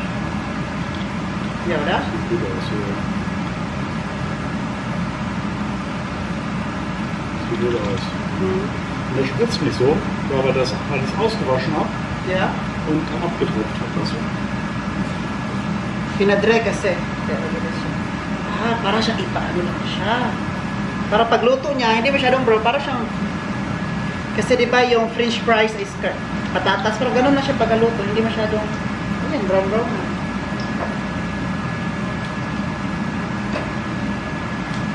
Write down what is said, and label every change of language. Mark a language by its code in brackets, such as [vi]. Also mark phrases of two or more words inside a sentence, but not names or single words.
[de] Ja, oder? Sieht gut aus, ja. Sieht gut aus. Und der spritzt mich so, weil er das alles ausgewaschen hat Ja. und abgedrückt hat. Das so. [tl] Pinadre kasi. Para siyang ipaano lang siya. Para pagluto niya, hindi masyadong brown. Para siyang kasi di ba yung [en] french fries [tl] is patatas, pero ganun na siya pagluto, hindi masyadong brown na.